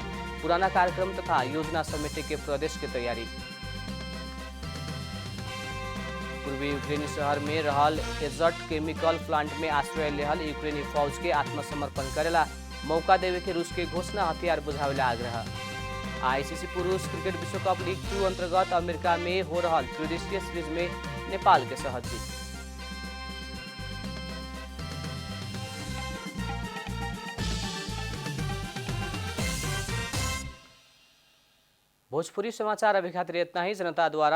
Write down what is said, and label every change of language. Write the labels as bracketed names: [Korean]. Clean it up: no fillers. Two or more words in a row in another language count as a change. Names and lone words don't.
[Bhojpuri] पुराना कार्यक्रम तथा योजना समेटे के प्रदेश की तैयारी। पूर्वी यूक्रेनी शहर में रहल एजर्ट केमिकल प्लांट में आश्रय लेहल यूक्रेनी फौज के आत्मसमर्पण करेला मौका देवे के रूस के घोषणा हथियार बुझावेला आग्रह। आईसीसी पुरुष क्रिकेट विश्वकप लीग 2 अंतर्गत अमेरिका में हो रहा त्रिदेशीय सीरीज में नेपाल के सहज जीत। भोजपुरी समाचार अभी खातिर इतना ही।